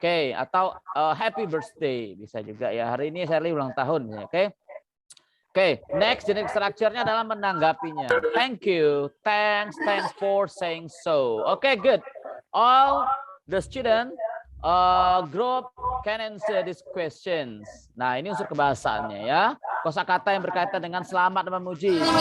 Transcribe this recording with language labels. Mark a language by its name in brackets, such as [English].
[Indonesian] Oke, atau [English] happy birthday [Indonesian] bisa juga ya. Hari ini Shirley ulang tahun ya, oke. Oke, next generic structure-nya adalah menanggapinya. [English] Thank you, thanks for saying so. Okay, good. All the student group can answer these questions. [Indonesian] Nah, ini unsur kebahasaannya ya. Kosakata yang berkaitan dengan selamat dan memuji.